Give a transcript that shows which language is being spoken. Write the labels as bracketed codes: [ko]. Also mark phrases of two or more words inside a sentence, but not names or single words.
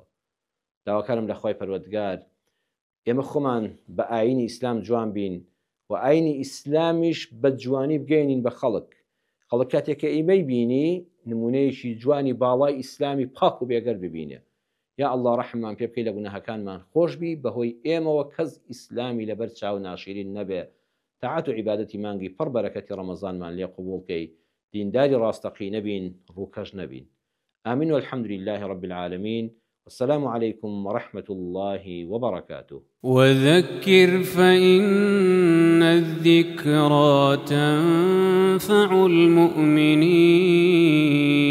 [ckb] داواکارم لە خوای پەروەردگار ئێمە خۆمان بە ئاینی ئیسلام جوان بین و ئاینی ئیسلامیش بە جوانی بگەینین بە خەڵک کاتێککە ئیمەی بینی نمونەیەکی جوانی باڵای ئیسلامی پاک و بێگەر ببینێ، یا ئەڵڵا ڕەحممان پێ بکەی لە گوناهەکانمان خۆشبی بەهۆی ئێمەوە کەس ئیسلامی لەبەر چاو ناشرین نەبێ، تاعات و عیبادەتی مانگی پڕ بەرەکەتی ڕەمەزانمان لێ قبوڵ بکەی، دینداری ڕاستەقی نەبین ڕووکەش نەبین. [ar] آمين والحمد لله رب العالمين والسلام عليكم ورحمة الله وبركاته. وذكر فإن الذكرى تنفع المؤمنين.